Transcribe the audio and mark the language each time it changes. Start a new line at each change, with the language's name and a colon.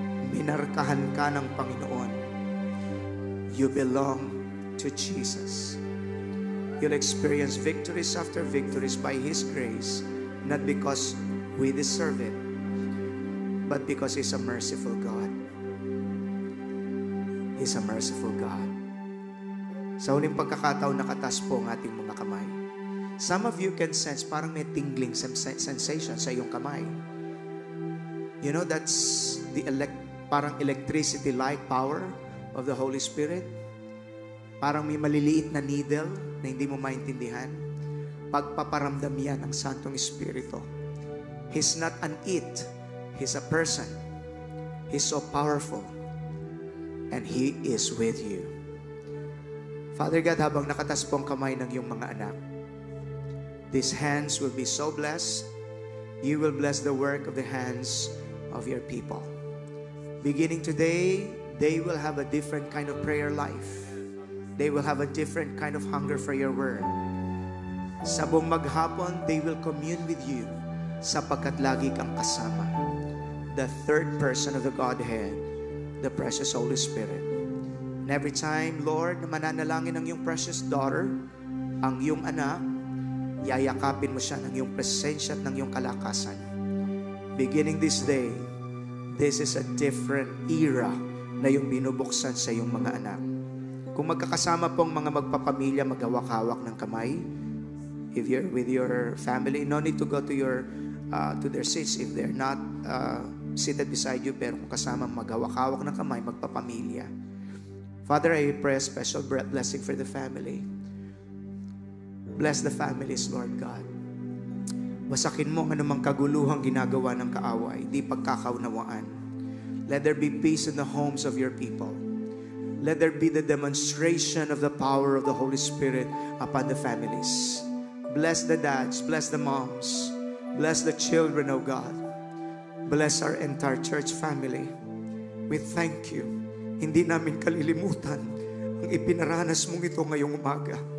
Filipino: Minarkahan ka ng Panginoon.
English: You belong to Jesus. You'll experience victories after victories by His grace, not because we deserve it, but because He's a merciful God. He's a merciful God.
Filipino: Sa huling pagkakataon, nakatas po ang ating mga kamay.
English: Some of you can sense
Filipino: parang may
English: tingling sensation
Filipino: sa iyong kamay.
English: You know, that's the parang electricity-like power of the Holy Spirit.
Filipino: Parang may maliliit na needle na hindi mo maintindihan. Pagpaparamdam yan ng Santong Espiritu.
English: He's not an it. He's a person. He's so powerful. And He is with you.
Filipino: Father God, habang nakatas po ang kamay ng iyong mga anak,
English: these hands will be so blessed. You will bless the work of the hands of your people. Beginning today, they will have a different kind of prayer life. They will have a different kind of hunger for your word.
Filipino: Sa buong maghapon,
English: they will commune with you
Filipino: sapagkat lagi kang kasama.
English: The third person of the Godhead, the precious Holy Spirit. And every time,
Filipino: Lord, na mananalangin ang iyong
English: precious daughter,
Filipino: ang iyong anak, yayakapin mo siya ng iyong presensya at ng iyong kalakasan.
English: Beginning this day, this is a different era
Filipino: na yung binubuksan sa iyong mga anak. Kung magkakasama pong mga magpapamilya, maghawak-hawak ng kamay.
English: If you're with your family, no need to go to their seats if they're not seated beside you.
Filipino: Pero kung kasama, maghawak-hawak ng kamay, magpapamilya.
English: Father, I pray a special blessing for the family. Bless the families, Lord God.
Filipino: Wasakin mo ang anumang kaguluhang ginagawa ng kaaway, di pagkakaunawaan.
English: Let there be peace in the homes of your people. Let there be the demonstration of the power of the Holy Spirit upon the families. Bless the dads, bless the moms, bless the children, oh God. Bless our entire church family. We thank you.
Filipino: Hindi namin kalilimutan ang ipinaranas mong ito ngayong umaga.